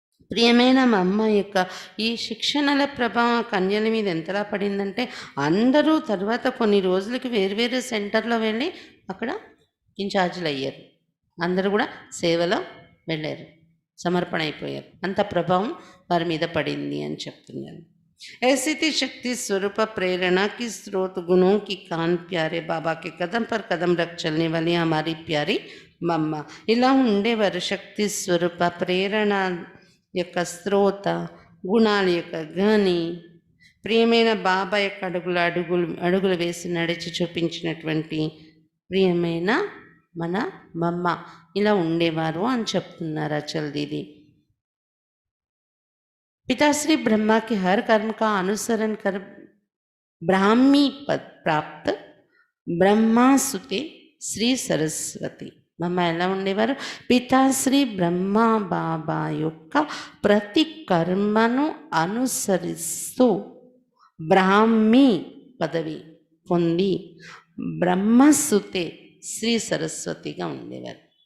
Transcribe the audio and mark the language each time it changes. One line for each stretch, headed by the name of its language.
Telugu: ప్రియమైన మా అమ్మ యొక్క ఈ శిక్షణల ప్రభావం కన్యల మీద ఎంతలా పడిందంటే అందరూ తర్వాత కొన్ని రోజులకి వేరువేరు సెంటర్లో వెళ్ళి అక్కడ ఇన్ఛార్జీలు అయ్యారు. అందరూ కూడా సేవలో వెళ్ళారు, సమర్పణ అయిపోయారు. అంత ప్రభావం వారి మీద పడింది అని చెప్తున్నారు.
Hindi: ऐसी थी शक्ति स्वरूप प्रेरणा की स्रोत गुणों की कान प्यारे बाबा के कदम पर कदम रख चलने वाली हमारी प्यारी మమ్మ.
Telugu: ఇలా ఉండేవారు శక్తి స్వరూప ప్రేరణ యొక్క స్రోత, గుణాల యొక్క గని, ప్రియమైన బాబా యొక్క అడుగులు వేసి నడిచి చూపించినటువంటి ప్రియమైన మన మమ్మ. ఇలా ఉండేవారు అని చెప్తున్నారు అచల్ దీది.
Hindi: पिताश्री ब्रह्मा के हर कर्म का अनुसरण कर ब्राह्मी पद प्राप्त ब्रह्मासुते శ్రీ సరస్వతి.
Telugu: మమ్మ ఎలా ఉండేవారు? పితాశ్రీ బ్రహ్మ బాబా యొక్క ప్రతి కర్మను అనుసరిస్తూ బ్రాహ్మీ పదవి పొంది బ్రహ్మసుతే శ్రీ సరస్వతిగా ఉండేవారు.